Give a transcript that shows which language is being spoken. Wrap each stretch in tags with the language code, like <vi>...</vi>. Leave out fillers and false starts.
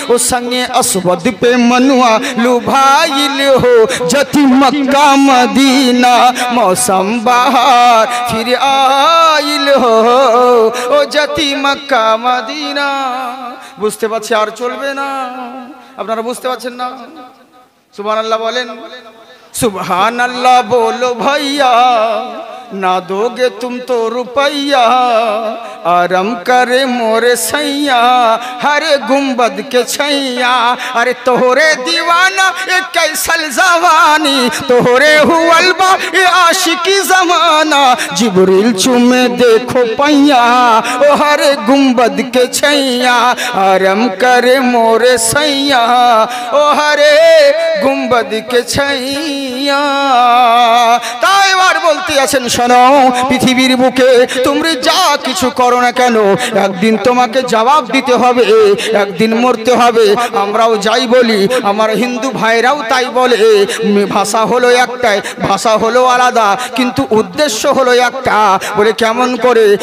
<bho>ओ संगे असवद पे मनुआ लुभाइल हो जति मक्का मदीना मौसम बहार फिर आइल हो ओ जति मक्का मदीना।</bho> <bn>বুঝতে পারছি আর চলবে না, আপনারা বুঝতে পারছেন না? সুবহানাল্লাহ বলেন, সুবহানাল্লাহ</bn> <bho>बोलो भैया ना दोगे तुम तो रुपैया आराम करे मोरे सैया हरे गुंबद के छैया। अरे तोहरे दीवाना ये कैसल जवानी तोहरे हुअलबा ये आशिकी जमाना जिब्रील चुमे देखो पैया ओ हरे गुंबद के छैया आराम करे मोरे सैया ओ हरे गुंबद के छैया।</bho> <bn>তাই এবার বলতে আছেন শোনো পৃথিবীর বুকে তুমি যা কিছু করো না কেন একদিন তোমাকে জবাব দিতে হবে, একদিন মরতে হবে। আমরাও যাই বলি, আমার হিন্দু ভাইরাও তাই বলে। ভাষা হলো একটাই, ভাষা হলো আলাদা, কিন্তু উদ্দেশ্য হলো একটা। বলে কেমন করে?</bn>